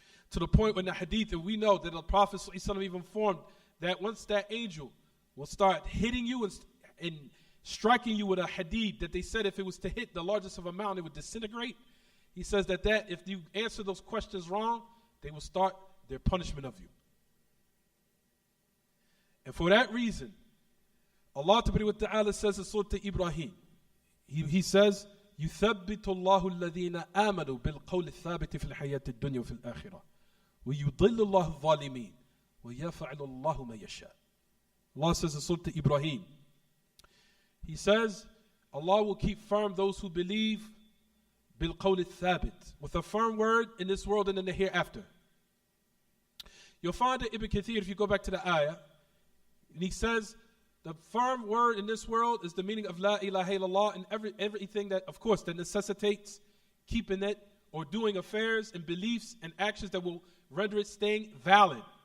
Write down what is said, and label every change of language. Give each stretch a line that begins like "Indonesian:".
English: To the point when the hadith, and we know that the Prophet ﷺ even informed that once that angel will start hitting you and striking you with a hadith, that they said if it was to hit the largest of a mountain, it would disintegrate. He says that if you answer those questions wrong, they will start their punishment of you. And for that reason, Allah Ta'ala says in Surah Ibrahim, He says,
Arabic: يُثَبِّتُ اللَّهُ الَّذِينَ آمَنُوا بِالْقَوْلِ الثَّابِتِ فِي الْحَيَاةِ الدُّنْيَا وَفِي الْآخِرَةِ وَيُضِلُّ اللَّهُ الظَّالِمِينَ وَيَفْعَلُ اللَّهُ مَا يَشَاءُ.
English: Allah says in Surah Ibrahim, He says, Allah will keep firm those who believe
Arabic: بالقول الثابت,
English: with a firm word in this world and in the hereafter. You'll find that Ibn Kathir, if you go back to the ayah, and he says the firm word in this world is the meaning of La ilaha illallah, and everything that, of course, that necessitates keeping it or doing affairs and beliefs and actions that will render it staying valid.